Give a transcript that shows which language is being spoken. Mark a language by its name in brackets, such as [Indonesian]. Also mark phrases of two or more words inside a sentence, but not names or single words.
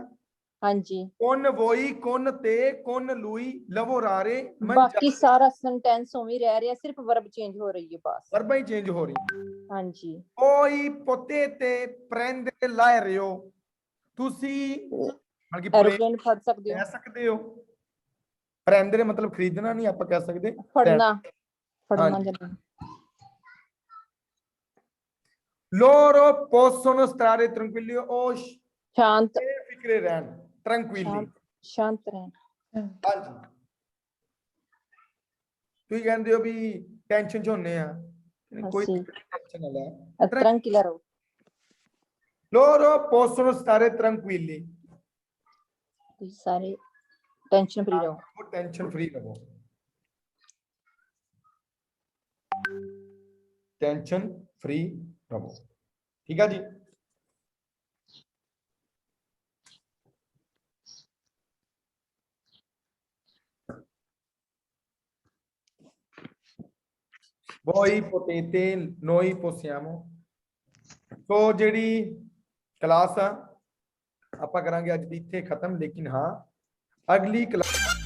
[Punjabi] ਹਾਂਜੀ। [Italian] con voi, con te, con lui, lavorare, [Punjabi] ਬਾਕੀ ਸਾਰਾ ਸੈਂਟੈਂਸ ਉਵੇਂ ਰਹਿ ਰਿਹਾ, ਸਿਰਫ ਵਰਬ ਚੇਂਜ ਹੋ ਰਹੀ ਹੈ ਬਸ। ਵਰਬਾਂ ਹੀ ਚੇਂਜ ਹੋ ਰਹੀ। ਹਾਂਜੀ। [Italian] Voi potete prendere l'aereo, [Punjabi] ਤੁਸੀਂ ਮਤਲਬ ਕਿ ਐਰੋਪਲੇਨ ਫੜ ਸਕਦੇ ਹੋ। ਲੈ ਸਕਦੇ ਹੋ। prendere ਮਤਲਬ ਖਰੀਦਣਾ ਨਹੀਂ, ਆਪਾਂ ਕਹਿ ਸਕਦੇ ਫੜਨਾ। ਫੜਨਾ ਹਾਂਜੀ। ਜਨਾ। [Italian] loro possono stare tranquilli, [Punjabi] ਉਹ ਸ਼ਾਂਤ। ਫਿਕਰੇ ਰਹਿਣ, tranquilli। ਸ਼ਾਂਤ ਰਹਿਣ। ਹਾਂਜੀ। ਤੁਸੀਂ ਕਹਿੰਦੇ ਹੋ ਵੀ ਟੈਨਸ਼ਨ ਚ ਹੁੰਨੇ ਆ, ਕੋਈ ਅਸੀਂ ਟੈਨਸ਼ਨ ਨਾ ਲੈ। tranquilla ਰਹੋ। [Italian] loro possono stare tranquilli, [Punjabi] ਤੁਸੀਂ ਸਾਰੇ [English] tension free [Punjabi] ਰਹੋ। ਉਹ [English] tension free [Punjabi] ਰਹੋ। [English] tension free [Punjabi] ਰਹੋ। ਠੀਕ ਹੈ ਜੀ। [Italian] Voi potete, noi possiamo। [Punjabi] ਸੋ ਜਿਹੜੀ ਕਲਾਸ ਆ ਆਪਾਂ ਕਰਾਂਗੇ ਅੱਜ ਦੀ ਇੱਥੇ ਖਤਮ, ਲੇਕਿਨ ਹਾਂ ਅਗਲੀ ਕਲਾਸ